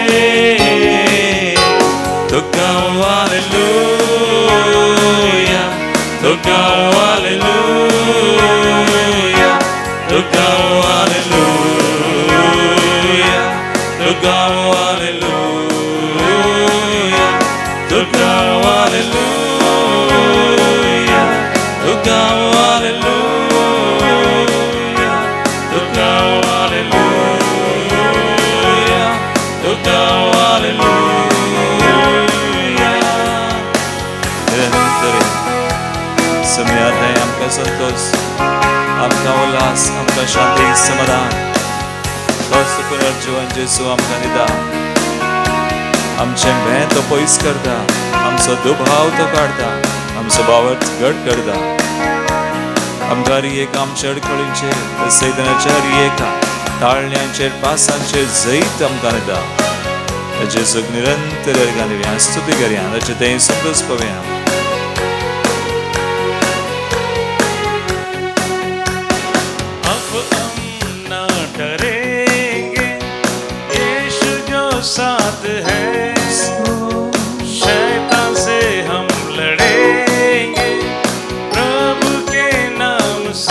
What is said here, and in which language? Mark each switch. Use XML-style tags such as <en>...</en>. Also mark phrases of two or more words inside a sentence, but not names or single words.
<hi>तो गाओ हालेलुया तो गाओ हालेलुया तो गाओ हालेलुया तो गाओ हालेलुया तो गाओ हालेलुया तो गाओ हालेलुया तो गाओ हालेलुया तो गाओ हालेलुया</hi> <kok>निरंतर समयात आहे आमकां संतोष आमकां उल्हास आमकां शांती समाधान तोच पुनर्जीवन जेजू आमकां दिता आमचें भें तो पयस करता आमचो दुबाव तो काडता आमचो बावट घट करता आमकां रियेक आमच्या अडखळींचेर सैतानाच्या रियेका ताळण्यांचेर पासांचेर जैत आमकां दिता जेजूक निरंतर अर्घां दिवया स्तुती करया ताचें तें संतोष पळोवया</kok> <hi>साथ है शैतान से हम लड़ेंगे प्रभु के नाम से</hi>